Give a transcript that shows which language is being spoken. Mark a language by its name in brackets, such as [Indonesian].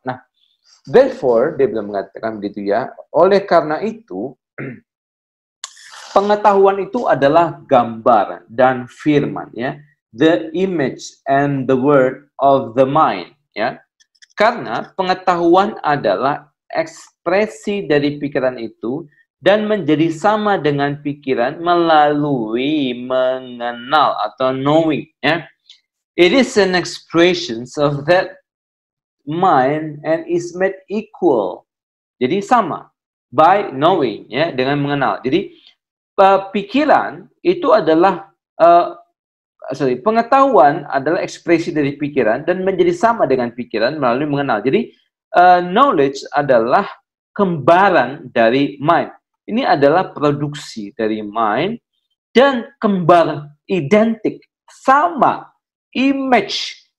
[Indonesian] Nah, therefore, dia belum mengatakan begitu ya, oleh karena itu, pengetahuan itu adalah gambar dan firman, ya, [English] the image and the word of the mind, [Indonesian] ya, karena pengetahuan adalah ekspresi dari pikiran itu dan menjadi sama dengan pikiran melalui mengenal atau knowing, ya. [English] It is an expression of that mind and is made equal. [Indonesian] Jadi sama [English] by knowing [Indonesian] ya, dengan mengenal. Jadi pikiran itu adalah pengetahuan adalah ekspresi dari pikiran dan menjadi sama dengan pikiran melalui mengenal. Jadi knowledge adalah kembaran dari mind. Ini adalah produksi dari mind dan kembar identik, sama, image.